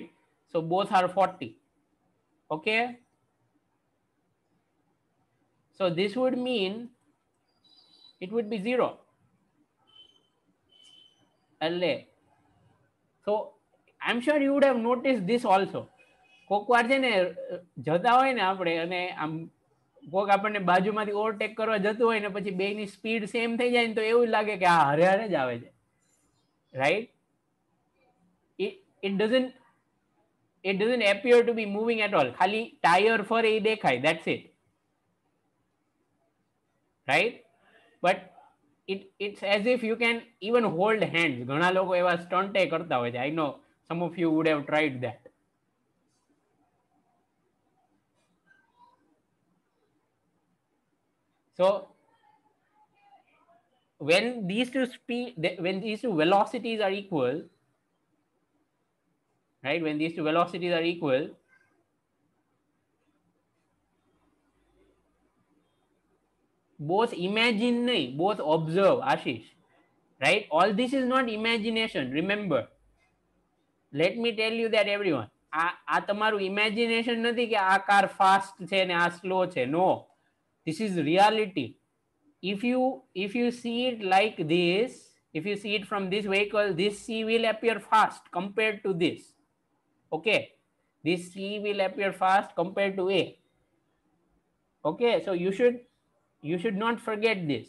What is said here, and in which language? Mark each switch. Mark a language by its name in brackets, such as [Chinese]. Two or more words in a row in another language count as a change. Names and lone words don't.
[English] So both are 40. Okay. So this would mean it would be 0. So I'm sure you would have noticed this also. [Gujarati] કોક વાર છે ને જતા હોય ને આપણે, અને આમ કોક આપણને બાજુમાંથી ઓવરટેક કરવા જતું હોય ને, પછી બેની [English] speed same [Gujarati] થઈ જાય ને, તો એવું લાગે કે આ હરે હરે જ આવે છે, [English] right? It doesn't appear to be moving at all. [Gujarati] ખાલી ટાયર ફરે એ દેખાય, [English] that's it, right? But it's as if you can even hold hands. [Gujarati] ઘણા લોકો એવા સ્ટન્ટ કરતા હોય છે. [English] I know some of you would have tried that. So when these two velocities are equal, right? When these two velocities are equal, both imagine nahi, both observe, Ashish, right? All this is not imagination, remember. Let me tell you that, everyone. [Gujarati] આ તમારું ઇમેજિનેશન નથી કે આ [English] car fast [Gujarati] છે ને આ સ્લો છે. નો, [English] this is reality. If you see it like this, if you see it from this vehicle, this C will appear fast compared to this. Okay, this C will appear fast compared to A. Okay, so you should not forget this.